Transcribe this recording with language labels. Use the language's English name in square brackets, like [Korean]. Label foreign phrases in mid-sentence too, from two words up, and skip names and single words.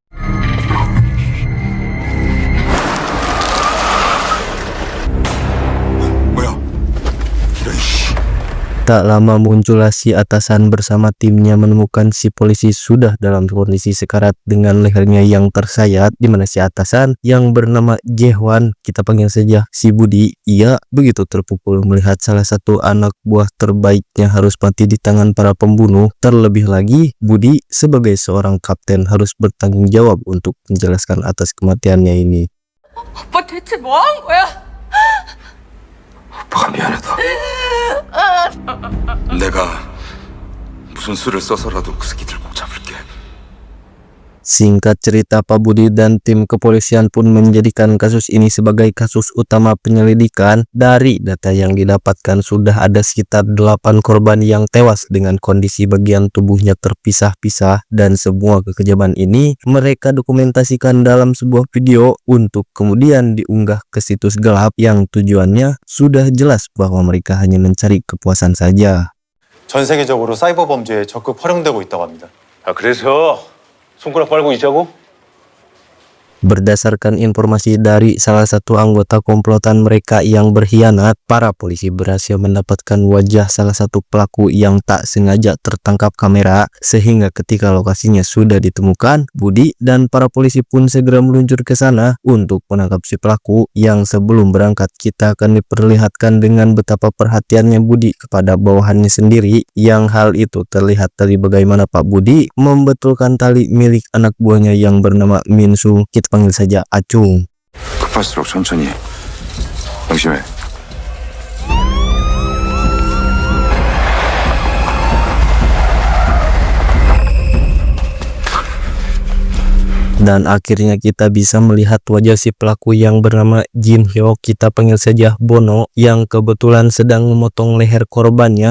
[Indonesian] tak lama muncullah si atasan bersama timnya menemukan si polisi sudah dalam kondisi sekarat dengan lehernya yang tersayat, di mana si atasan yang bernama Jaehwan, kita panggil saja si Budi, ia begitu terpukul melihat salah satu anak buah terbaiknya harus mati di tangan para pembunuh. Terlebih lagi, Budi sebagai seorang kapten harus bertanggung jawab untuk menjelaskan atas kematiannya ini. [Korean] 오빠 대체 뭐 한 거야? 오빠가 미안하다. 내가 무슨 수를 써서라도 그 새끼들 꼭 잡을게. [Indonesian] Singkat cerita, Pak Budi dan tim kepolisian pun menjadikan kasus ini sebagai kasus utama penyelidikan. Dari data yang didapatkan, sudah ada sekitar 8 korban yang tewas dengan kondisi bagian tubuhnya terpisah-pisah, dan semua kekejaman ini mereka dokumentasikan dalam sebuah video untuk kemudian diunggah ke situs gelap yang tujuannya sudah jelas bahwa mereka hanya mencari kepuasan saja. [Korean] 전 세계적으로 사이버 범죄에 적극 활용되고 있다고 합니다. 아, 그래서 손가락 빨고 있자고? [Indonesian] Berdasarkan informasi dari salah satu anggota komplotan mereka yang berkhianat, para polisi berhasil mendapatkan wajah salah satu pelaku yang tak sengaja tertangkap kamera, sehingga ketika lokasinya sudah ditemukan, Budi dan para polisi pun segera meluncur ke sana untuk menangkap si pelaku. Yang sebelum berangkat, kita akan diperlihatkan dengan betapa perhatiannya Budi kepada bawahannya sendiri, yang hal itu terlihat dari bagaimana Pak Budi membetulkan tali milik anak buahnya yang bernama Minsu, kita panggil saja Acung. [Korean] 급할수록 천천히. 명심해. [Indonesian] Dan akhirnya kita bisa melihat wajah si pelaku yang bernama Jin Hyo, kita panggil saja Bono, yang kebetulan sedang memotong leher korbannya.